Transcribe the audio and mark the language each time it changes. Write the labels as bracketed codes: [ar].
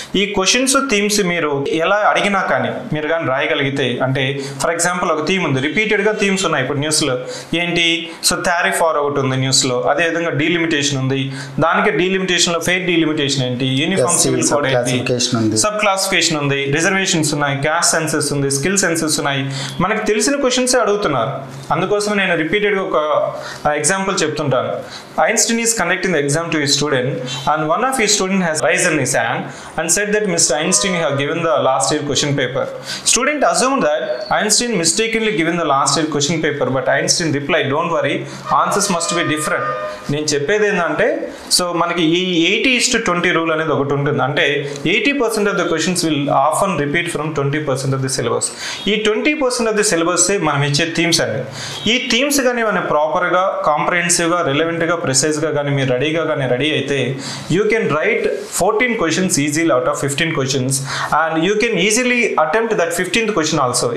[te] ఈ questions themes మీరు ఎలా అడిగినా కానీ మీరు కానీ రాయగలిగితే, అంటే [en] for example [te] ఒక థీమ్ ఉంది, రిపీటెడ్గా థీమ్స్ ఉన్నాయి ఇప్పుడు న్యూస్లో ఏంటి, సో టారిఫ్ వార్ ఒకటి ఉంది న్యూస్లో, అదేవిధంగా డీలిమిటేషన్ ఉంది, దానికి డీలిమిటేషన్లో ఫెయిర్ డీలిమిటేషన్ ఏంటి, యూనిఫామ్ సివిల్ కోడ్ ఏంటి, సబ్ క్లాసిఫికేషన్ ఉంది, రిజర్వేషన్స్ ఉన్నాయి, క్యాస్ట్ సెన్సెస్ ఉంది, స్కిల్ సెన్సెస్ ఉన్నాయి, మనకి తెలిసిన క్వశ్చన్సే అడుగుతున్నారు. అందుకోసం నేను రిపీటెడ్గా ఒక ఎగ్జాంపుల్ చెప్తుంటాను. [en] Einstein is conducting the exam to his student and one of his student has raised his hand and said that Mr. Einstein you have given the last year question paper. Student assumed that Einstein mistakenly given the last year question paper, but Einstein replied, don't worry, answers must be different. [te] నేను చెప్పేది ఏంటంటే so మనకి ఈ 80:20 rule అనేది ఒకటి ఉంటుంది. [en] అంటే 80% of the questions will often repeat from 20% of the syllabus. [te] ఈ 20% [en] of the syllabus [te] మనం ఇచ్చే థీమ్స్ అండి. ఈ థీమ్స్ కానీ మనం ప్రాపర్గా, కాంప్రహెన్సివ్గా, రిలవెంట్గా, ప్రిసైజ్గా కానీ మీరు రెడీ అయితే [en] You can write 14 questions easily out of 15 questions and you can easily attempt that 15th question also.